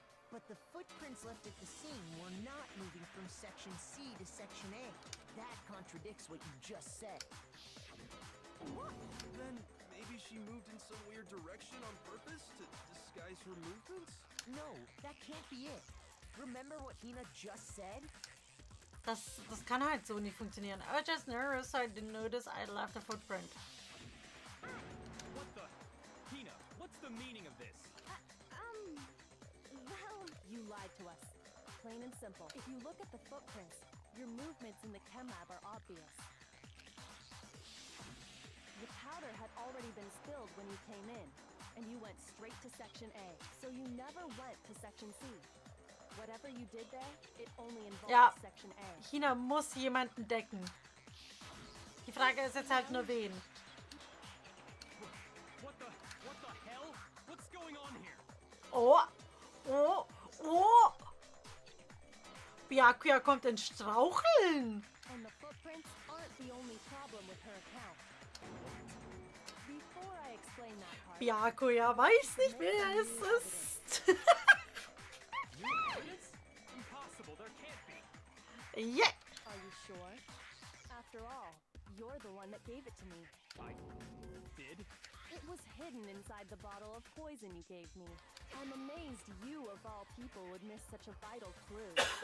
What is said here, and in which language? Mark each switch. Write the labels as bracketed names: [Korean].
[English] But the footprints left at the scene were not moving from Section C to Section A. That contradicts what you just said. What? Then maybe she moved in some weird direction on purpose to disguise her movements? No, that can't be it. Remember what Hina just said? [German] Das kann halt so nicht funktionieren. [English] I was just nervous, so I didn't notice I left a footprint. What the? Hina, what's the meaning of this? Well, You lied to us. Plain and simple. If you look at the footprints, your movements in the chem lab are obvious. The powder had already been spilled when you came in, and you went straight to Section A. So you never went to Section C. Whatever you did there, it only involved [German] Ja, [English] Section A. [German] China muss jemanden decken. Die Frage ist jetzt halt nur wen. [English] What the hell? What's going on here? Oh, oh, oh. [German] Byakuya kommt ins Straucheln. [English] And the footprints aren't the only problem with her account. Before I explain that part, [German] Byakuya weiß nicht, wer es ist. [English] New evidence? Impossible, there can't be. Yeah. are you sure? After all, you're the one that gave it to me. I did? It was hidden inside the bottle of poison you gave me. I'm amazed you, of all people, would miss such a vital clue.